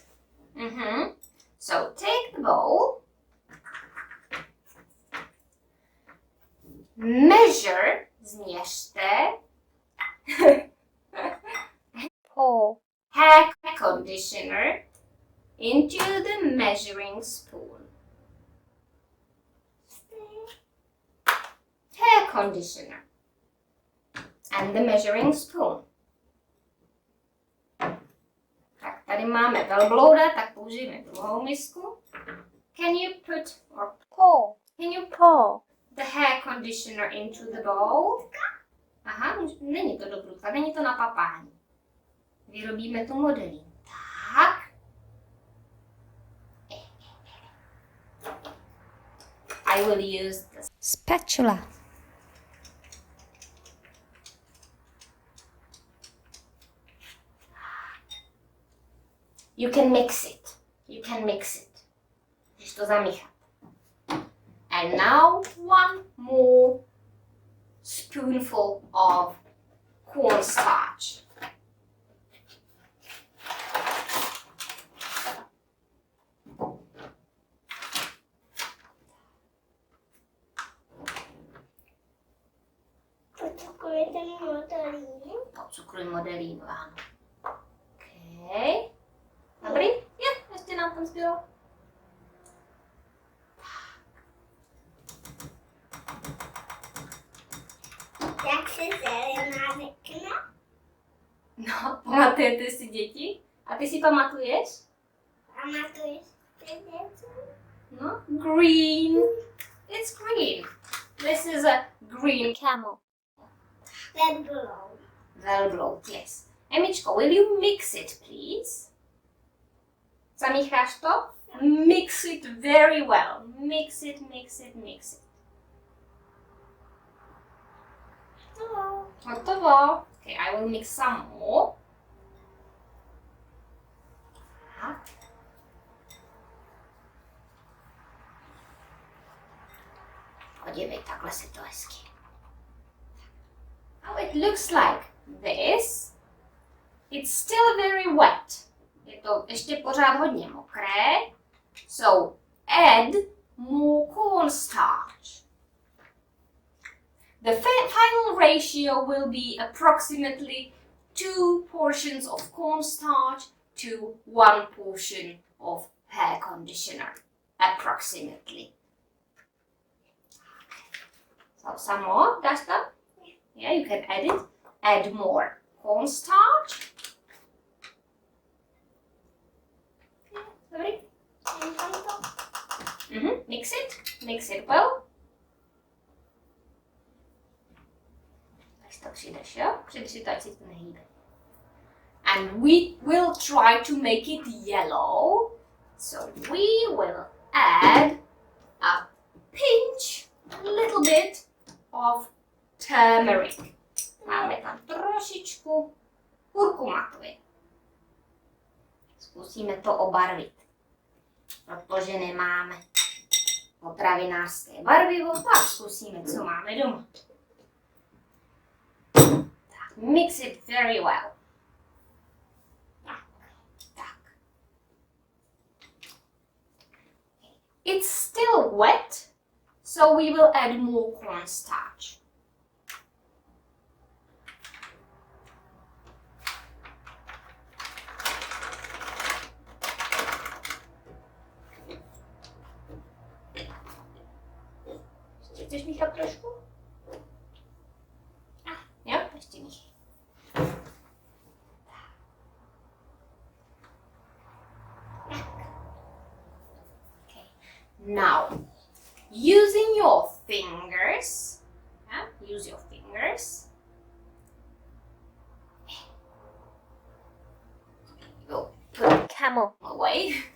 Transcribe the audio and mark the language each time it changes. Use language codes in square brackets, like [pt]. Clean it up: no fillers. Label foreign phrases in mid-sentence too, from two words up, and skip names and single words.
[en] So take the bowl, measure, změřte, pour hair conditioner into the measuring spoon. conditioner. And the measuring spoon. [cs] Tak tady máme velblouda, tak použijeme druhou misku. [en] Can you pour the hair conditioner into the bowl? [cs] Aha, není to do brudla, není to na papání. Vyrobíme tu modelínu. Tak. [en] I will use the spatula. You can mix it. [cs] Můžeš to zamíchat. [en] And now one more spoonful of cornstarch. [cs] Pocukruj modelínu, ano. Okay. Dobrý? Jo, ještě nám tam zbylo. Jak se zelená řekne? No, pamatujete si děti? A ty si pamatuješ? Pamatuješ ty děti? No, [en] green. It's green. This is a green camel. Velbloud, yes. Emičko, will you mix it, please? [cs] Zamícháš to? [en] Mix it very well. Mix it. [cs] Hotovo. [en] Okay, I will mix some more. [cs] Podívej, takhle si to hezky. [en] Now it looks like this. It's still very wet. [cs] Je to ještě pořád hodně mokré. [en] So add more cornstarch. The final ratio will be approximately 2 portions of cornstarch to 1 portion of hair conditioner. Approximately. So some more, [cs] dáš tam? [en] Yeah, you can add it. Add more cornstarch. [cs] Dobrý? [en] Mix it well. [cs] Tak si to přijdeš, jo? Přidři to, ať si to nehýbe. [en] And we will try to make it yellow. So we will add a pinch, a little bit of turmeric. [cs] Máme tam trošičku kurkumaty. Zkusíme to obarvit, protože nemáme potravinářské barvivo, tak zkusíme, co máme doma. Tak, [en] mix it very well. [cs] Tak. [en] It's still wet, so we will add more cornstarch. [cs] Chceš míchat trošku? Jo, ještě míchej. [en] Okay. Now, using your fingers, use your fingers. You'll put the camel away.